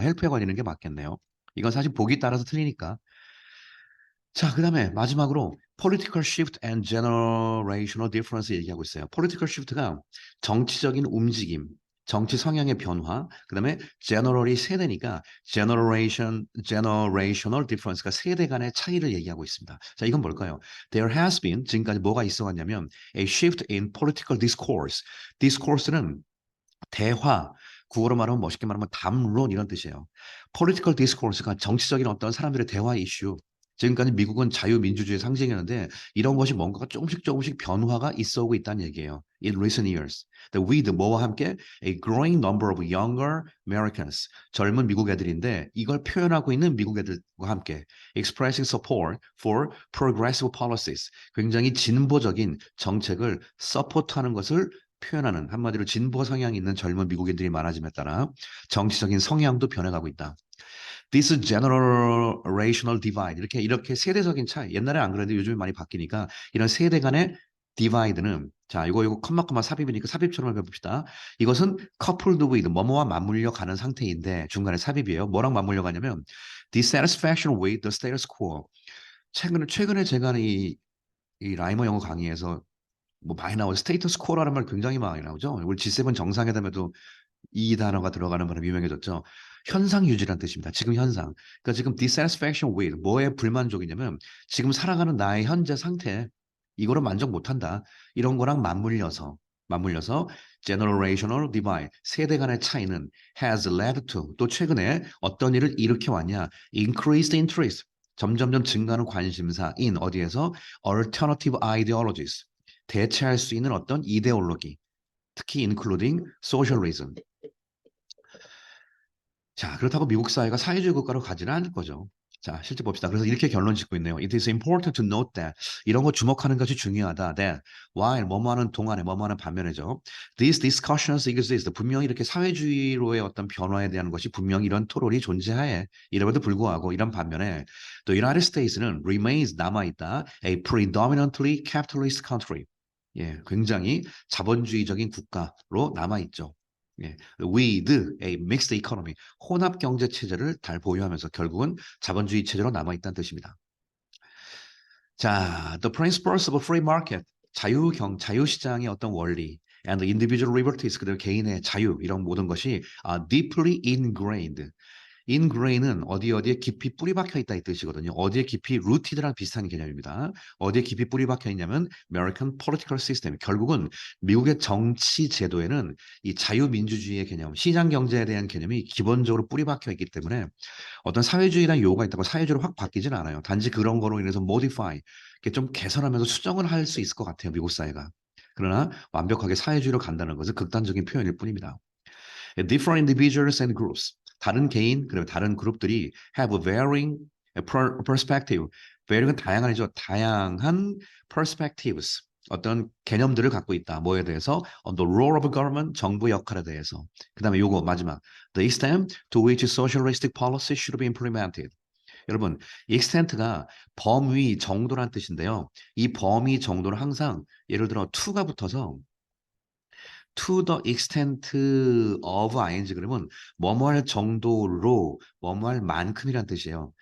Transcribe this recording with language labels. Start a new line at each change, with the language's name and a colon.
Korean: 헬프에 걸리는 게 맞겠네요. 이건 사실 보기 따라서 틀리니까. 자, 그다음에 마지막으로
English: political shift and generational difference
Korean: 얘기하고 있어요. political shift가 정치적인 움직임, 정치 성향의 변화, 그다음에 generally 세대니까 generational difference가 세대 간의 차이를 얘기하고 있습니다. 자, 이건 뭘까요?
English: There has been
Korean: 지금까지 뭐가 있어 왔냐면
English: a shift in political discourse.
Korean: discourse는 대화, 국어로 말하면 멋있게 말하면 담론 이런 뜻이에요. political discourse가 정치적인 어떤 사람들의 대화 이슈. 지금까지 미국은 자유민주주의 상징이었는데 이런 것이 뭔가가 조금씩 변화가 있어 오고 있다는 얘기예요.
English: In recent years. With
Korean: 뭐와 함께
English: a growing number of younger Americans.
Korean: 젊은 미국 애들인데 이걸 표현하고 있는 미국 애들과 함께
English: expressing support for progressive policies.
Korean: 굉장히 진보적인 정책을 서포트하는 것을 표현하는 한마디로 진보 성향이 있는 젊은 미국인들이 많아짐에 따라 정치적인 성향도 변해가고 있다.
English: This generational divide
Korean: 이렇게 세대적인 차이 옛날에 안 그랬는데 요즘에 많이 바뀌니까 이런 세대 간의 디바이드는 자 이거 컴마 삽입이니까 삽입처럼 해봅시다. 이것은
English: coupled with
Korean: 뭐뭐와 맞물려 가는 상태인데 중간에 삽입이에요. 뭐랑 맞물려 가냐면
English: dissatisfaction with the status quo.
Korean: 최근에 제가 이 라이머 영어 강의에서 뭐 많이 나오죠. 스테이터스 코어라는 말 굉장히 많이 나오죠. 우리 G7 정상회담에도 이 단어가 들어가는 바람에 유명해졌죠. 현상 유지란 뜻입니다. 지금 현상. 그러니까 지금
English: dissatisfaction with
Korean: 뭐에 불만족이냐면 지금 살아가는 나의 현재 상태 이거로 만족 못한다. 이런 거랑 맞물려서 generational divide 세대 간의 차이는
English: has led to
Korean: 또 최근에 어떤 일을 일으켜 왔냐
English: increased interest
Korean: 점점점 증가하는 관심사 in 어디에서
English: alternative ideologies
Korean: 대체할 수 있는 어떤 이데올로기 특히
English: including socialism.
Korean: 자, 그렇다고 미국 사회가 사회주의 국가로 가지는 않을 거죠. 자, 실제 봅시다. 그래서 이렇게 결론 짓고 있네요.
English: It is important to note that
Korean: 이런 거 주목하는 것이 중요하다. That while 뭐뭐하는 동안에 뭐뭐하는 반면에죠.
English: These discussions exist.
Korean: 분명히 이렇게 사회주의로의 어떤 변화에 대한 것이 분명히 이런 토론이 존재해. 이름에도 불구하고 이런 반면에 The United States는
English: remains
Korean: 남아있다.
English: A predominantly capitalist country.
Korean: 예, 굉장히 자본주의적인 국가로 남아있죠. 예,
English: with a mixed economy,
Korean: 혼합 경제 체제를 잘 보유하면서 결국은 자본주의 체제로 남아있다는 뜻입니다. 자,
English: the principles of free market,
Korean: 자유시장의 어떤 원리,
English: and individual liberties,
Korean: 그리고 개인의 자유, 이런 모든 것이
English: deeply ingrained,
Korean: ingrain은 어디에 깊이 뿌리 박혀 있다 이 뜻이거든요. 어디에 깊이 rooted랑 비슷한 개념입니다. 어디에 깊이 뿌리 박혀 있냐면
English: American political system.
Korean: 결국은 미국의 정치 제도에는 이 자유민주주의의 개념, 시장 경제에 대한 개념이 기본적으로 뿌리 박혀 있기 때문에 어떤 사회주의라는 요구가 있다고 사회주의로 확 바뀌지는 않아요. 단지 그런 거로 인해서 modify, 이렇게 좀 개선하면서 수정을 할 수 있을 것 같아요. 미국 사회가. 그러나 완벽하게 사회주의로 간다는 것은 극단적인 표현일 뿐입니다.
English: Different individuals and groups.
Korean: 다른 개인, 그리고 다른 그룹들이
English: have varying perspective.
Korean: varying은 다양한이죠. 다양한 perspectives. 어떤 개념들을 갖고 있다. 뭐에 대해서?
English: On the role of government,
Korean: 정부 역할에 대해서. 그 다음에 요거 마지막.
English: The extent to which socialistic policy should be implemented.
Korean: 여러분, extent가 범위, 정도란 뜻인데요. 이 범위, 정도는 항상 예를 들어 to가 붙어서
English: to the extent of ing
Korean: 그러면 뭐뭐할 정도로 뭐뭐할 만큼이란 뜻이에요.